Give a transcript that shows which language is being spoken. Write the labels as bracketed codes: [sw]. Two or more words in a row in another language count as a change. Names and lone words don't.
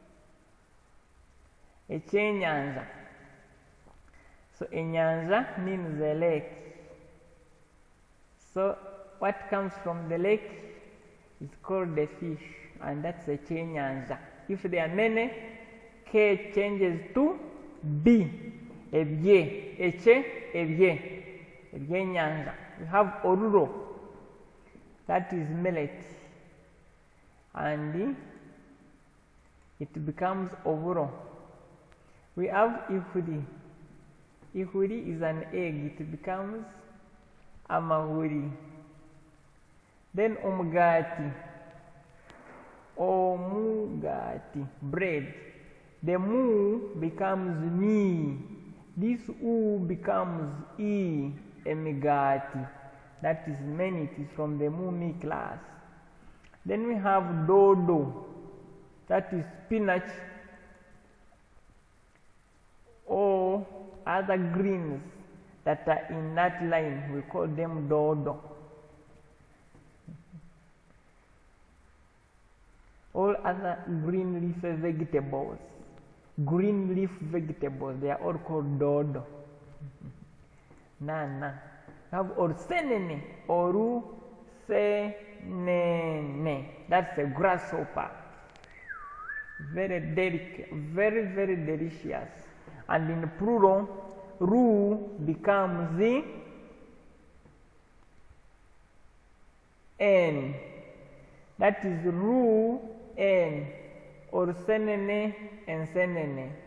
[en] Echenyanja. So enyanja means a lake. So what comes from the lake is called the fish, and that's a chenyanja. If there are many, K changes to B. [nyn] Ebye, eche, ebye, ebye nyanja. [en] We have oruro, that is millet, and it becomes ovuro. We have ihuri. Ihuri is an egg, it becomes amahuri. [nyn] Then omugati. Omugati, [en] bread. The mu becomes ni. This u becomes e, emigati. That is many, it is from the mu mi class. Then we have dodo. That is spinach or other greens that are in that line. We call them dodo. All other green leaf vegetables, they are all called dodo. Nana. We have orsenene, [nyn] oru senene. [en] That's a grasshopper. Very delicate, very, very delicious. And in plural, ru becomes the n. That is ru n, or senene and senene.